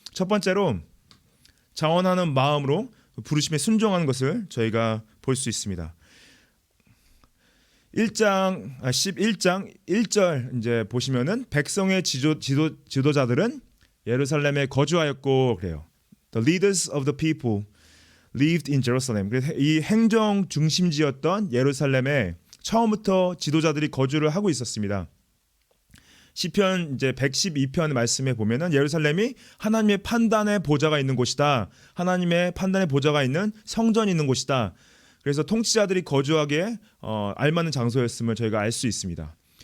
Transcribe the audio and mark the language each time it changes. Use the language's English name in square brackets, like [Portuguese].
[Korean] 첫 번째로 자원하는 마음으로 부르심에 순종하는 것을 저희가 볼 수 있습니다. 11장 1절 이제 보시면은 백성의 지도자들은 예루살렘에 거주하였고 그래요. [English] The leaders of the people lived in Jerusalem. [Korean] 그래서 이 행정 중심지였던 예루살렘에 처음부터 지도자들이 거주를 하고 있었습니다. 시편 이제 112편 말씀에 보면은 예루살렘이 하나님의 판단의 보좌가 있는 곳이다. 하나님의 판단의 보좌가 있는 성전이 있는 곳이다. 그래서 통치자들이 거주하기에 알맞는 장소였음을 저희가 알 수 있습니다.